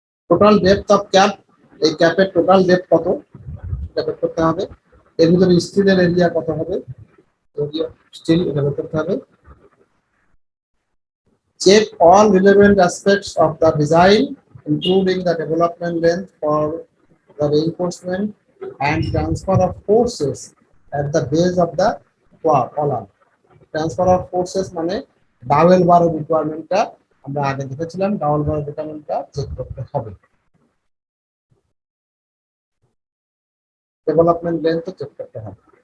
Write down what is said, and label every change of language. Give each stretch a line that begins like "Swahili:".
Bangla: Total depth of cap, এই ক্যাপের total depth কত সেটা বের করতে হবে। এর ভিতরে স্টিলের এরিয়া কত হবে, এরিয়া স্টিল এটা বের করতে হবে।
English: Check all relevant aspects of the design, including the development length for the reinforcement and transfer of forces at the base of the column.
Bangla: Transfer of forces মানে ডাবল বারের রিকোয়ারমেন্টটা আমরা আগে দেখেছিলাম, ডাবল বারের রিকোয়ারমেন্টটা চেক করতে হবে। ডেভেলপমেন্ট লেন্থ চেক করতে হবে।